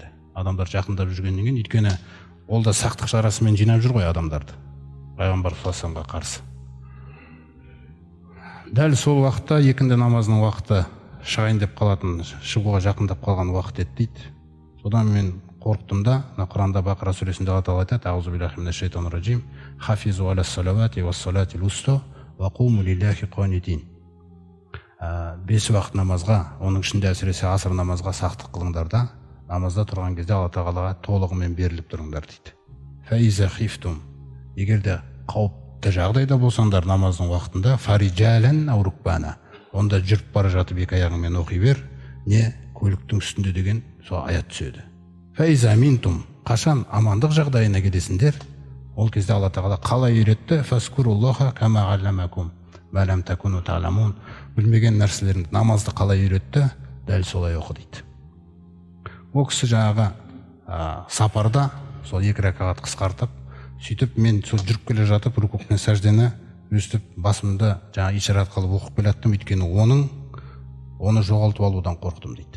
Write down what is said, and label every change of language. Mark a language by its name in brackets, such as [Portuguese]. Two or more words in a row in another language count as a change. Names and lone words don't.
[Kazakh] Адамдар жақындап жүргеннен кейін, өйткені ол да сақтық шарасымен жинап жүр ғой адамдарды, пайғамбар саллаллаху қарсы. Дәл сол уақытта екінді намазының уақыты шығайын деп қалатын, шығуға жақындап қалған уақыт еді дейді. Содан мен қорықтым да, Құранда Бақара сүресінде Алла тағала айтады: [Arabic] أعوذ بالله من الشيطان الرجيم حافظوا على الصلوات والصلاة الوسطى وقوموا لله قانتين. [Kazakh] 5 уақыт намазға, оның ішінде әсіресе аср намазға сақтық қылыңдар да, намазда тұрған кезде Алла тағалаға толығымен беріліп тұрыңдар дейді. [Arabic] فإن خفتم, [Kazakh] егер де қауіпті жағдайда болсаңдар намаздың уақытында, [Arabic] فرجالا أو ركبانا, [Kazakh] онда жүріп бара жатып екі аяғыңмен оқи бер, не көліктің үстінде деген сол аят түседі. [Arabic] فإذا أمنتم, [Kazakh] қашан амандық жағдайына келесіңдер, ол кезде Алла тағала қалай үйретті? [Arabic] فاذكروا الله كما علمكم ما لم تكونوا تعلمون, [Kazakh] білмеген нәрселеріңді намазды қалай үйретті, дәл солай оқы дейді. Ол кісі жаңағы сапарда сол 2 ракағат қысқартып, сөйтіп мен сол жүріп келе жатып рукук пен сәждені өстіп басымды жаңа ишарат қылып оқып келаттым, өйткені оны жоғалтып алудан қорықтым дейді.